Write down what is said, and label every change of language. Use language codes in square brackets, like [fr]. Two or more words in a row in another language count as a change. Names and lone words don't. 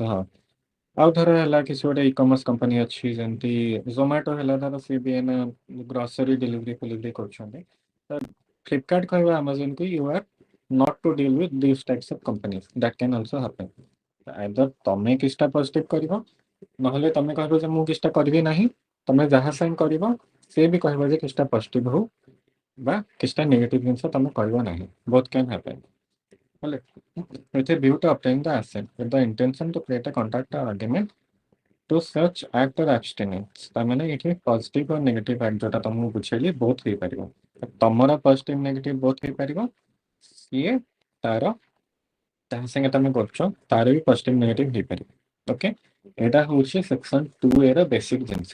[or] ହଁ, ଆଉ ଧର ହେଲା କିଛି ଗୋଟେ ଇ କମର୍ସ କମ୍ପାନୀ ଅଛି ଯେମିତି ଜୋମାଟୋ ହେଲା, ଧର ସିଏ ବି ଏଇନା [en] grocery delivery [or] ଫେଲିଭରି କରୁଛନ୍ତି, ତ ଫ୍ଲିପକାର୍ଟ କହିବା ଆମାଜନକୁ [en] you are not to deal with this types of companies, that can also happen. [or] ଆଇଦର ତମେ କିଛିଟା ପଜିଟିଭ କରିବ, ନହେଲେ ତମେ କହିବ ଯେ ମୁଁ କିଛିଟା କରିବି ନାହିଁ, ତମେ ଯାହା ସାଙ୍ଗେ କରିବ ସେ ବି କହିବ ଯେ କିଛିଟା ପଜିଟିଭ ହଉ ବା କିଛିଟା ନେଗେଟିଭ ଜିନିଷ ତମେ କରିବ ନାହିଁ, [en] both can happen. ହେଲେ with a view to obtain the assent with the intention to create a contract or agreement to such act or abstinence। [or] ତାମାନେ ଏଠି ପଜିଟିଭ ଆଉ [en] negative act [or] ଯୋଉଟା ତମକୁ ବୁଝେଇଲି ବୋଥ୍ ହେଇପାରିବ, ତମର [en] positive negative [or] ବୋଥ୍ ହେଇପାରିବ, ସିଏ ତାର ଯାହା ସାଙ୍ଗେ ତମେ କରୁଛ ତାର ବି [en] positive negative [or] ହେଇପାରିବ। ଓକେ, ଏଇଟା ହଉଛି ସେକ୍ସନ 2A ର ବେସିକ ଜିନିଷ।